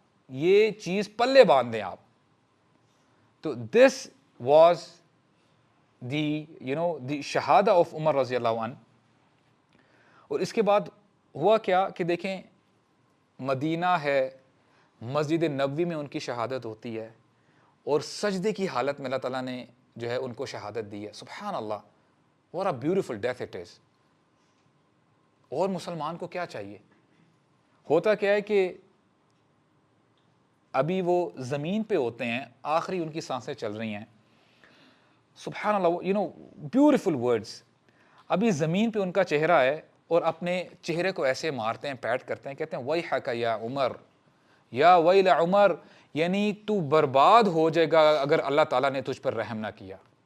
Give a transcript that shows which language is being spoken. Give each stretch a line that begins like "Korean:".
Urdu: یہ چیز پلے باندھ دیں آپ. تو
English: this was the شہادہ of Umar
Urdu: رضی اللہ عنہ. اور اس کے بعد ہوا کیا کہ دیکھیں, مدینہ ہے, مسجد نبوی میں ان کی شہادت ہوتی ہے, اور سجدے کی حالت میں اللہ تعالیٰ نے جو ہے ان کو شہادت دی ہے.
English: سبحان اللہ, what a beautiful death it is.
Urdu: اور مسلمان کو کیا چاہیے؟ ہوتا کیا ہے کہ ابھی وہ زمین پہ ہوتے ہیں, آخری ان کی سانسیں چل رہی ہیں. سبحان اللہ,
English: Beautiful words.
Urdu: ابھی زمین پہ ان کا چہرہ ہے اور اپنے چہرے کو ایسے مارتے ہیں, پیٹ کرتے ہیں, کہتے ہیں
Arabic: ویحک یا عمر, یا ویل عمر,
Urdu: یعنی تو برباد ہو جائے گا اگر اللہ تعالیٰ نے تجھ پر رحم نہ کیا.